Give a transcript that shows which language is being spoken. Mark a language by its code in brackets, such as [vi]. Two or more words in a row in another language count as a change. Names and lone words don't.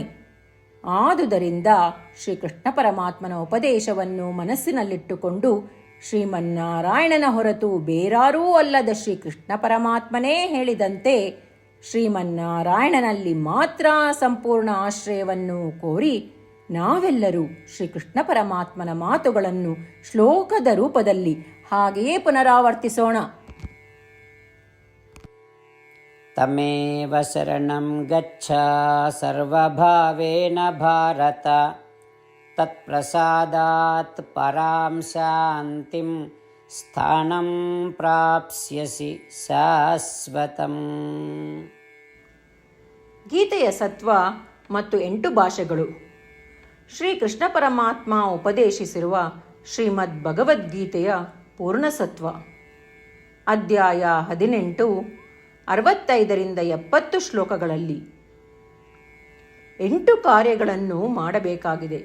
[kn] ಆದುದರಿಂದ ಶ್ರೀಕೃಷ್ಣ ಪರಮಾತ್ಮನ ಉಪದೇಶವನ್ನು ಮನಸ್ಸಿನಲ್ಲಿಟ್ಟುಕೊಂಡು ಶ್ರೀಮನ್ನಾರಾಯಣನ ಹೊರತು ಬೇರಾರೂ ಅಲ್ಲದ ಶ್ರೀಕೃಷ್ಣ ಪರಮಾತ್ಮನೇ ಹೇಳಿದಂತೆ ಶ್ರೀಮನ್ನಾರಾಯಣನಲ್ಲಿ ಮಾತ್ರ ಸಂಪೂರ್ಣ ಆಶ್ರಯವನ್ನು ಕೋರಿ ನಾವೆಲ್ಲರೂ ಶ್ರೀಕೃಷ್ಣ ಪರಮಾತ್ಮನ ಮಾತುಗಳನ್ನು ಶ್ಲೋಕದ ರೂಪದಲ್ಲಿ ಹಾಗೆಯೇ ಪುನರಾವರ್ತಿಸೋಣ. [sa] ತಮೇವ ಶರಣಂ ಗಚ್ಚ ಸರ್ವಭಾವೇನ ಭಾರತ, ತತ್ಪ್ರಸಾದಾತ್ ಪರಾಂ ಶಾಂತಿಂ ಸ್ಥಾನಂ ಪ್ರಾಪ್ಸ್ಯಸಿ ಶಾಶ್ವತಂ. [kn] ಗೀತೆಯ ಸತ್ವ ಮತ್ತು 8 ಭಾಷೆಗಳು. ಶ್ರೀಕೃಷ್ಣ ಪರಮಾತ್ಮ ಉಪದೇಶಿಸಿರುವ ಶ್ರೀಮದ್ ಭಗವದ್ಗೀತೆಯ ಪೂರ್ಣಸತ್ವ. ಅಧ್ಯಾಯ 18, 65ರಿಂದ 70 ಶ್ಲೋಕಗಳಲ್ಲಿ 8 ಕಾರ್ಯಗಳನ್ನು ಮಾಡಬೇಕಾಗಿದೆ.